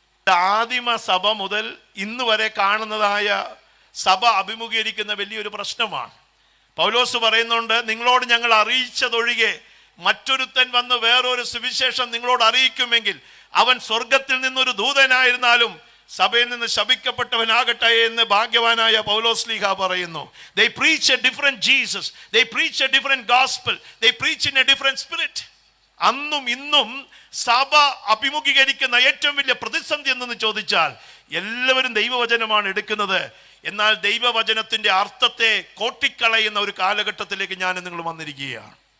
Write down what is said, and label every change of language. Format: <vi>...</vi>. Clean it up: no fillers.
<ml>ആദിമ സഭ മുതൽ ഇന്ന് വരെ കാണുന്നതായ സഭ അഭിമുഖീകരിക്കുന്ന വലിയൊരു പ്രശ്നമാണ്. പൗലോസ് പറയുന്നുണ്ട്, നിങ്ങളോട് ഞങ്ങൾ അറിയിച്ചതൊഴികെ മറ്റൊരുത്തൻ വന്ന് വേറൊരു സുവിശേഷം നിങ്ങളോട് അറിയിക്കുമെങ്കിൽ അവൻ സ്വർഗത്തിൽ നിന്നൊരു ദൂതനായിരുന്നാലും സഭയിൽ നിന്ന് ശപിക്കപ്പെട്ടവനാകട്ടെ എന്ന് ഭാഗ്യവാനായ പൗലോസ് ലീഹ പറയുന്നു.</ml> <en>They preach a different Jesus, they preach a different gospel, they preach in a different spirit.</en> <ml>അന്നും ഇന്നും സഭ അഭിമുഖീകരിക്കുന്ന ഏറ്റവും വലിയ പ്രതിസന്ധി എന്തെന്ന് ചോദിച്ചാൽ എല്ലാവരും ദൈവവചനമാണ് എടുക്കുന്നത്, എന്നാൽ ദൈവവചനത്തിന്റെ അർത്ഥത്തെ കോട്ടിക്കളയുന്ന ഒരു കാലഘട്ടത്തിലേക്ക് ഞാൻ നിങ്ങൾ വന്നിരിക്കുകയാണ്.</ml>